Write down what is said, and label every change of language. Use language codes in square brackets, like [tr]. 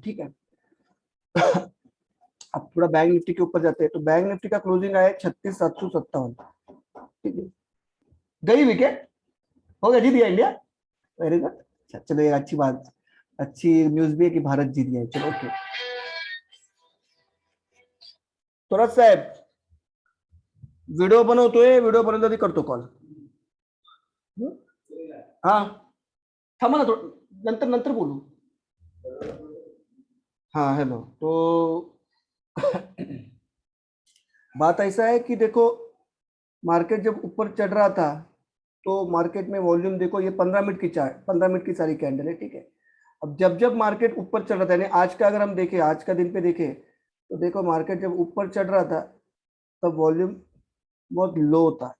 [hi] ठीक है, अब थोड़ा बैंक निफ्टी के ऊपर जाते हैं। तो बैंक निफ्टी का क्लोजिंग आया 36,757। ठीक है, गई विकेट, हो गया, जीत गया इंडिया। Very good. अच्छा चलो, ये अच्छी बात, अच्छी न्यूज भी है कि भारत जीत गया। चलो ओके। [mr] तो साहेब, व्हिडिओ बनवतोय, व्हिडिओ बनवला करतो कॉल। हा, थांबा ना थोडं, नंतर नंतर बोलू। [hi] हाँ हेलो। तो बात ऐसा है कि देखो, मार्केट जब ऊपर चढ़ रहा था तो मार्केट में वॉल्यूम देखो, ये 15 मिनट की चार्ट, 15 मिनट की सारी कैंडल है। ठीक है, अब जब जब मार्केट ऊपर चढ़ रहा था, यानी आज का अगर हम देखें, आज का दिन पे देखें, तो देखो मार्केट जब ऊपर चढ़ रहा था तब वॉल्यूम बहुत लो था।